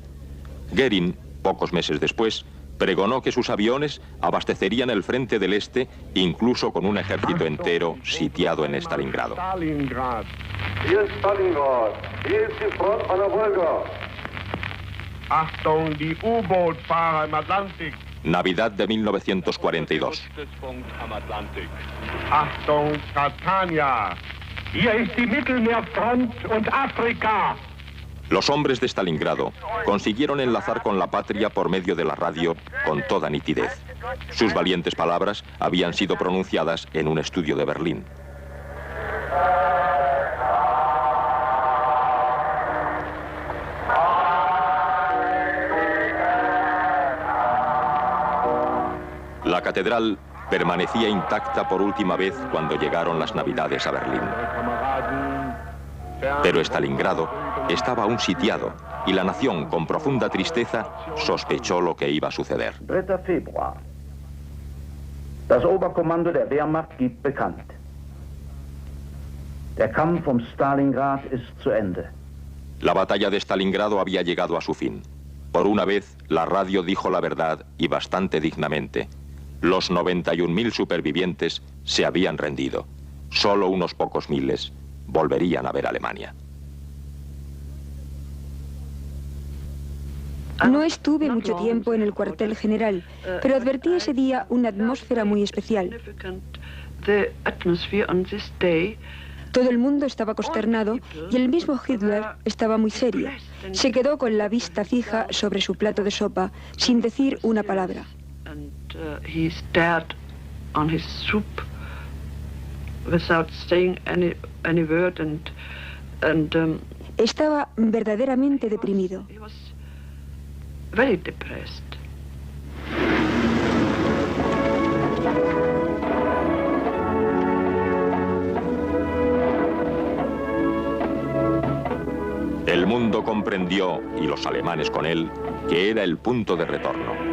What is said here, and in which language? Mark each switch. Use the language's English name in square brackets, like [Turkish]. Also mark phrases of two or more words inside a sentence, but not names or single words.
[Spanish] Göring, pocos meses después, pregonó que sus aviones abastecerían el frente del este, incluso con un ejército entero sitiado en Stalingrado. [German] Achtung, die U-Boot-Fahrer im Atlantik. [Spanish] Navidad de 1942. [German] Achtung, Catania. Hier ist die Mittelmeerfront und Afrika. [Spanish] Los hombres de Stalingrado consiguieron enlazar con la patria por medio de la radio con toda nitidez. Sus valientes palabras habían sido pronunciadas en un estudio de Berlín. La catedral permanecía intacta por última vez cuando llegaron las Navidades a Berlín. Pero Stalingrado estaba aún sitiado y la nación, con profunda tristeza, sospechó lo que iba a suceder. [German] 3. Februar. Das Oberkommando der Wehrmacht gibt bekannt. Der Kampf um Stalingrad ist zu Ende. [Spanish] La batalla de Stalingrado había llegado a su fin. Por una vez, la radio dijo la verdad y bastante dignamente. Los 91.000 supervivientes se habían rendido. Solo unos pocos miles volverían a ver Alemania. No estuve mucho tiempo en el cuartel general, pero advertí ese día una atmósfera muy especial. Todo el mundo estaba consternado y el mismo Hitler estaba muy serio. Se quedó con la vista fija sobre su plato de sopa, sin decir una palabra. [English] He stared on his soup without saying any word and [Spanish] estaba verdaderamente deprimido. [English] He was very depressed. [Spanish] El mundo comprendió, y los alemanes con él, que era el punto de retorno.